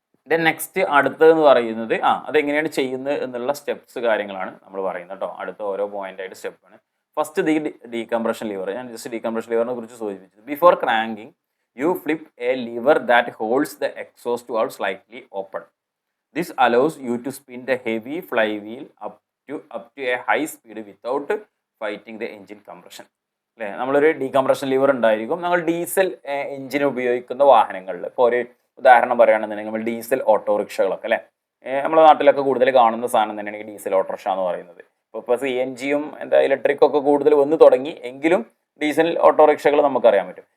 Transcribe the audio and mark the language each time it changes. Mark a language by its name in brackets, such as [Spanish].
[Malayalam] Then next അടുത്തതെന്ന് പറയുന്നത് അതെങ്ങനെയാണ് ചെയ്യുന്നത് എന്നുള്ള സ്റ്റെപ്സ് കാര്യങ്ങളാണ് നമ്മൾ പറയുന്നത് കേട്ടോ. അടുത്ത ഓരോ പോയിന്റായിട്ട് സ്റ്റെപ്പാണ്. ഫസ്റ്റ് ഡീകംപ്രഷൻ ലിവർ, ഞാൻ ജസ്റ്റ് ഡീകംപ്രഷൻ ലിവറിനെ കുറിച്ച് സൂചിപ്പിച്ചത്. [English] Before cranking you flip a lever that holds the exhaust valve slightly open. This allows you to spin the heavy flywheel up up to a high speed without fighting the engine compression. [Malayalam] അല്ലേ, നമ്മളൊരു decompression liver ഉണ്ടായിരിക്കും. നമ്മൾ diesel engine ഉപയോഗിക്കുന്ന വാഹനങ്ങളിൽ, ഇപ്പോൾ ഒരു ഉദാഹരണം പറയുകയാണെന്നുണ്ടെങ്കിൽ നമ്മൾ ഡീസൽ ഓട്ടോറിക്ഷകളൊക്കെ അല്ലേ, നമ്മുടെ നാട്ടിലൊക്കെ കൂടുതൽ കാണുന്ന സാധനം തന്നെയാണ് ഈ ഡീസൽ ഓട്ടോറിക്ഷ എന്ന് പറയുന്നത്. ഇപ്പോൾ CNG എന്താ ഇലക്ട്രിക് ഒക്കെ കൂടുതൽ വന്ന് തുടങ്ങി, എങ്കിലും ഡീസൽ ഓട്ടോറിക്ഷകൾ നമുക്കറിയാൻ പറ്റും.